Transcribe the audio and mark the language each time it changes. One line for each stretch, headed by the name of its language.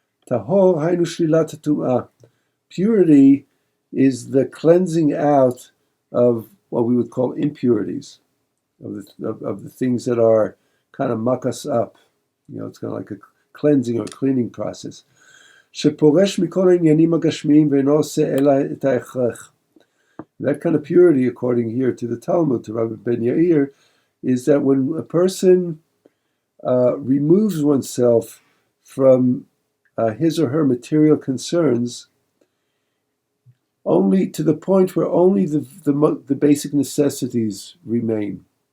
Hebrew: Tahor hainu shlilat tu'ah.
English: Purity is the cleansing out of what we would call impurities, of the things that are kind of muck us up. You know, it's kind of like a cleansing or cleaning process.
Hebrew: שפורש מכל העניינים הגשמיים ואינו עושה אלא את ההכרח.
English: That kind of purity, according here to the Talmud, to Rabbi Ben Yair, is that when a person removes oneself from his or her material concerns, only to the point where only the basic necessities remain.